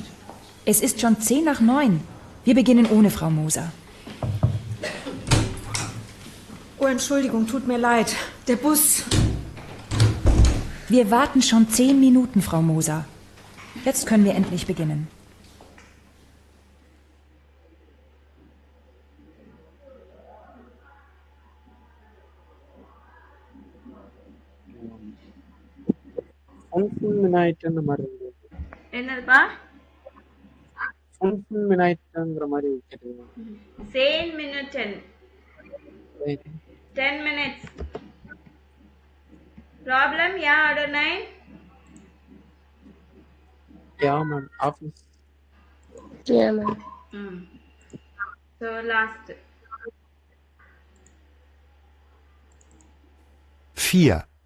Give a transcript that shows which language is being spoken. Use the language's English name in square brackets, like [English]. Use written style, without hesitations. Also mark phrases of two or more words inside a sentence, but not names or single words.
[German] Es ist schon 10 nach 9. Wir beginnen ohne Frau Moser. Oh, Entschuldigung, tut mir leid. Der Bus. Wir warten schon 10 Minuten, Frau Moser. Jetzt können wir endlich beginnen. [Tamil] அந்த மாதிரி இருந்தது. என்னதுப்பா? 15 minutes மாதிரி கேட்டீங்க. [English] 10 minutes. 10 minutes. Problem? Yeah, order 9? Yeah, ma'am. Office. Yeah, ma'am. So, last. 4.